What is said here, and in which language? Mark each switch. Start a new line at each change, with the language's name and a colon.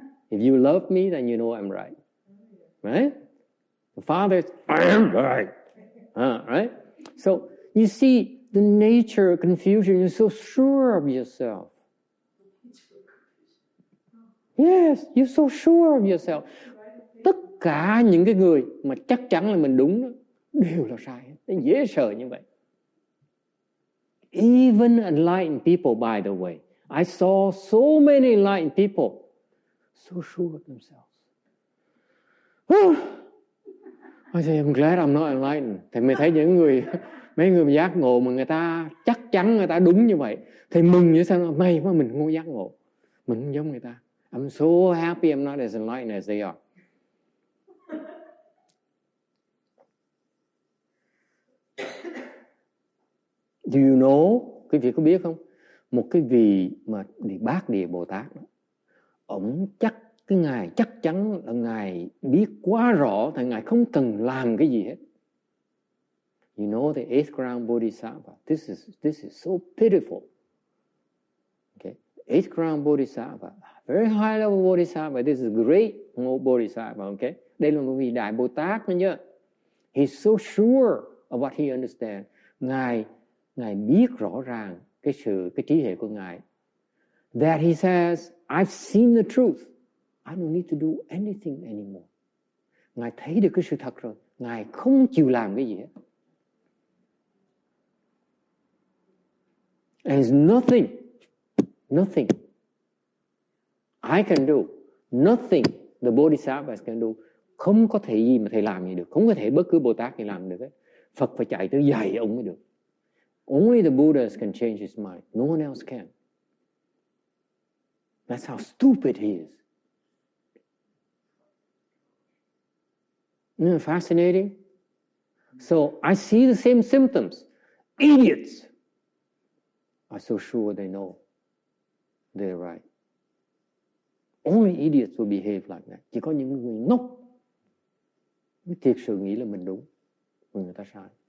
English: If you love me, then you know I'm right. Right? The Father, I am right. Right? So, you see, the nature of confusion, you're so sure of yourself. Yes, you're so sure of yourself.
Vietnamese: Tất cả những cái người mà chắc chắn là mình đúng đó, đều là sai. Nó dễ sợ như vậy.
English: Even enlightened people, by the way. I saw so many enlightened people so sure of themselves. I say, I'm glad I'm not enlightened.
Vietnamese: Thì mình thấy những người, mấy người giác ngộ mà người ta chắc chắn người ta đúng như vậy. Thì mừng như sao, may quá mình không giác ngộ. Mình không giống người ta.
English: I'm so happy I'm not as enlightened as they are. Do you know,
Vietnamese: quý vị có biết không? Một cái vị mà Bát Địa Bồ Tát đó, ổng cái Ngài chắc chắn là Ngài biết quá rõ, thì Ngài không cần làm cái gì hết.
English: You know the eighth ground Bodhisattva. This is so pitiful. Okay, eighth ground Bodhisattva, very high level Bodhisattva. This is great Bodhisattva.
Vietnamese: Okay, đây là một vị đại Bồ Tát đó nhớ.
English: He's so sure of what he understands.
Vietnamese: Ngài biết rõ ràng cái trí huệ của Ngài.
English: That he says, I've seen the truth. I don't need to do anything anymore.
Vietnamese: Ngài thấy được cái sự thật rồi. Ngài không chịu làm cái gì hết.
English: And there's nothing I can do. Nothing the Bodhisattvas can do.
Vietnamese: Không có thể gì mà thầy làm gì được. Không có thể bất cứ Bồ Tát gì làm được hết. Phật phải chạy tới dạy ông mới được.
English: Only the Buddhas can change his mind. No one else can. That's how stupid he is. Isn't it fascinating? So I see the same symptoms. Idiots are so sure they know they're right. Only idiots will behave like that.
Vietnamese: Chỉ có những người ngốc mới thiệt sự nghĩ là mình đúng, người ta sai.